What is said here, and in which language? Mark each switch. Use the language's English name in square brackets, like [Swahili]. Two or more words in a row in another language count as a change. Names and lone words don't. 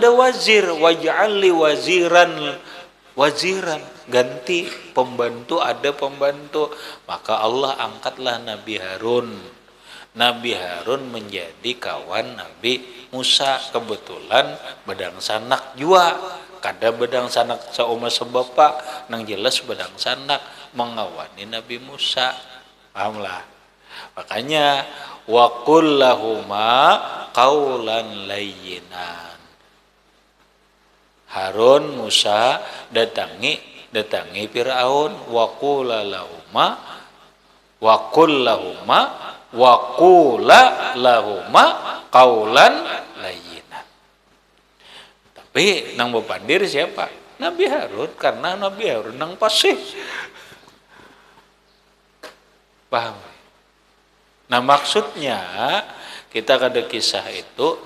[Arabic] wazir waj'alli waziran [Banjar] ganti pembantu ada pembantu maka Allah angkatlah Nabi Harun menjadi kawan Nabi Musa kebetulan bedang sanak jua kada bedang sanak seumah sebapa nang jelas bedang sanak mengawani Nabi Musa pahamlah makanya [Arabic] wa qul lahuma qaulan layyinan [Banjar] Harun Musa datangi Firaun [Arabic] wa qula lahuma qaulan layyinan [Banjar] tapi nang bepandir siapa Nabi Harun karena Nabi Harun nang pasih paham nah maksudnya kita kada kisah itu